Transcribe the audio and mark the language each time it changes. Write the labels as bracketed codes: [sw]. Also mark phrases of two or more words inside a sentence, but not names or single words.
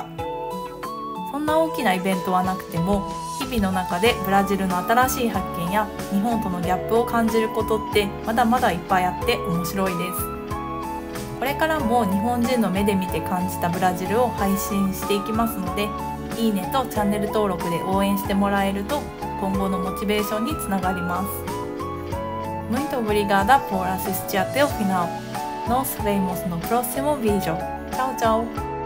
[ja] そんな大きなイベントはなくても、日々の中でブラジルの新しい発見や日本とのギャップを感じることってまだまだいっぱいあって面白いです。これからも日本人の目で見て感じたブラジルを配信していきますので、いいねとチャンネル登録で応援してもらえると今後のモチベーションにつながります。 [pt] Muito obrigada por assistir até o final. Nos vemos no próximo vídeo. Tchau, tchau!